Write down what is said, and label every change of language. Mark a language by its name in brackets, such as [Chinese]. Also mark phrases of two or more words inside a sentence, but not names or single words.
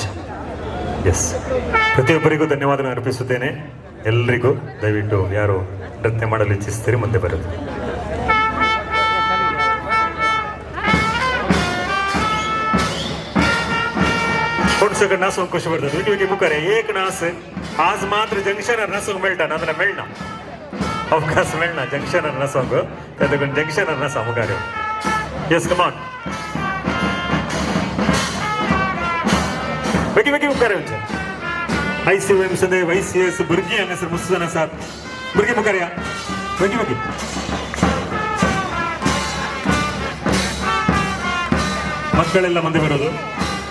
[Kannada] ಎಸ್, ಪ್ರತಿಯೊಬ್ಬರಿಗೂ ಧನ್ಯವಾದಗಳನ್ನು ಅರ್ಪಿಸುತ್ತೇನೆ. ಎಲ್ಲರಿಗೂ ದಯವಿಟ್ಟು ಯಾರು ನೃತ್ಯ ಮಾಡಲು ಇಚ್ಛಿಸ್ತೀರಿ ಮುಂದೆ ಬರೋದು. [Konkani] सगळं नासून कशें करतात वेगवेगळे मुखार एक नास आज मात्र जंक्शनार नासूंक मेळटा, नाजाल्यार मेळना, अवकाश मेळना जंक्शनार नासूंक. त्या देखून जंक्शनार नासा मुखार. येस, कमान वेगळी वेगळी मुखार येवचे. ICVM सदैव ICS भुरगीं हांगासर मस्त जाण आसात. भुरगीं मुखार या, वेगळी वेगळी. [Kannada] ಮಕ್ಕಳೆಲ್ಲ ಮುಂದೆ ಬರೋದು.